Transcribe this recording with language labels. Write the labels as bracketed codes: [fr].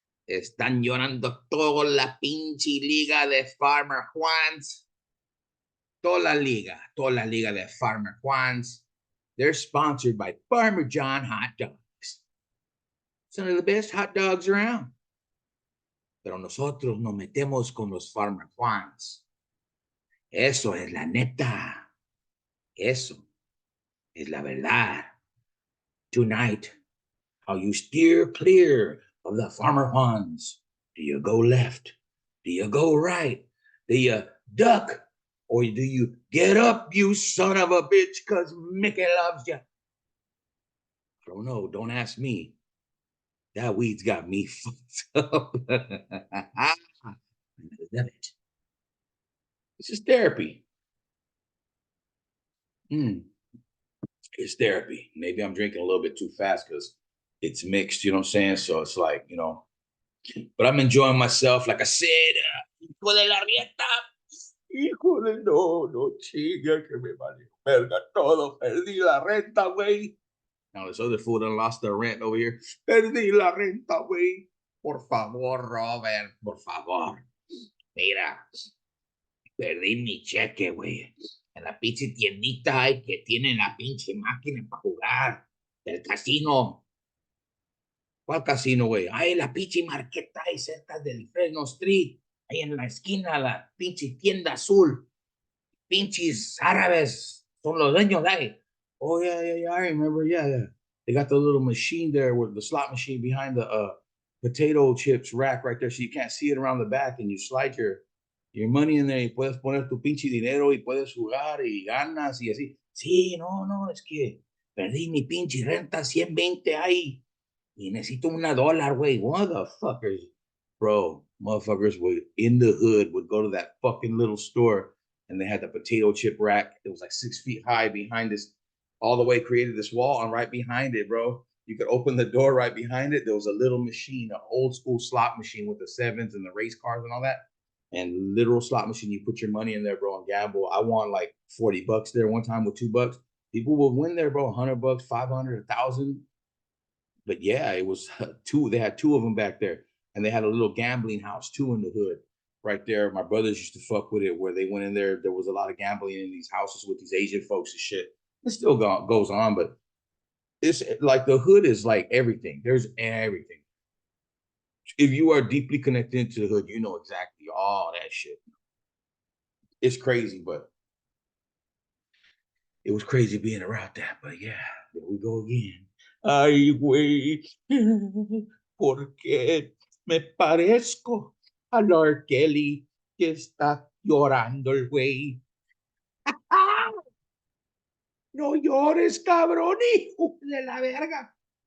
[es] Están llorando toda la pinche liga de Farmer Juans. Toda la liga de Farmer Juans. [en] They're sponsored by Farmer John Hot Dogs. Some of the best hot dogs around. [es] Pero nosotros nos metemos con los Farmer Juans. Eso es la neta. Eso es la verdad. [en] Tonight, how you steer clear of the Farmer Juans. Do you go left? Do you go right? Do you duck? Or do you get up, you son of a bitch, because Mickey loves you? I don't know. Don't ask me. That weed's got me fucked up. I love it. It's just therapy. It's therapy. Maybe I'm drinking a little bit too fast because it's mixed, you know what I'm saying? So it's like, but I'm enjoying myself. Like I said, [es] hijo de la rieta. Híjole, no chinga que me valió verga todo. Perdí la renta, güey. [en] Now this other fool done lost their rent over here. [es] Perdí la renta, güey. Por favor, Robert, por favor. Mira, perdí mi cheque, güey. En la pinche tiendita hay que tienen la pinche máquina para jugar. Del casino. ¿Cuál casino, güey? Ahí la pinche marqueta ahí cerca del Fresno Street. Ahí en la esquina, la pinche tienda azul. Pinches árabes son los dueños de ahí. [en] Oh, yeah, I remember. Yeah. They got the little machine there with the slot machine behind the potato chips rack right there, so you can't see it around the back, and you slide your money in there [es] y puedes poner tu pinche dinero y puedes jugar y ganas y así. Sí, no, es que perdí mi pinche renta 120 ahí y necesito $1, güey. [en] Motherfuckers, bro, motherfuckers would in the hood would go to that fucking little store and they had the potato chip rack. It was like 6 feet high behind this, all the way created this wall, and right behind it, bro, you could open the door right behind it. There was a little machine, an old school slot machine with the sevens and the race cars and all that. And literal slot machine, you put your money in there, bro, and gamble. I won like $40 there one time with $2. People would win there, bro, $100, 500, 1,000. But yeah, it was two. They had two of them back there, and they had a little gambling house too in the hood, right there. My brothers used to fuck with it, where they went in there. There was a lot of gambling in these houses with these Asian folks and shit. It still goes on, but it's like the hood is like everything. There's everything. If you are deeply connected to the hood, you know exactly all that shit. It's crazy, but it was crazy being around that. But yeah, there we go again. [es] Ay, güey, porque me parezco a Lord Kelly que está llorando el güey. ¡Ah! No llores, cabrón, hijo de la verga.